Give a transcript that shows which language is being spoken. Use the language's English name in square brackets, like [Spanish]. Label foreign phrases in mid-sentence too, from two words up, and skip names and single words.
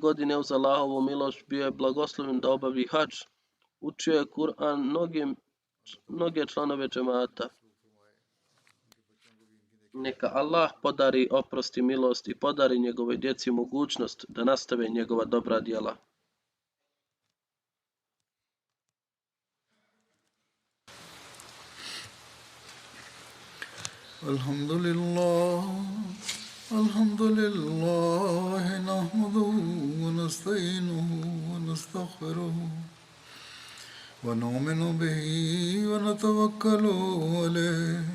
[Bosnian] godine uz Allahovu milost bio je blagosloven da obavi hadž. Učio je Kur'an mnoge članove džemata. Neka Allah podari oprost i milost i podari njegovoj djeci mogućnost da nastave njegova dobra djela. [Arabic] الحمد لله، نحمده ونستعينه ونستغفره ونؤمن به ونتوكل عليه.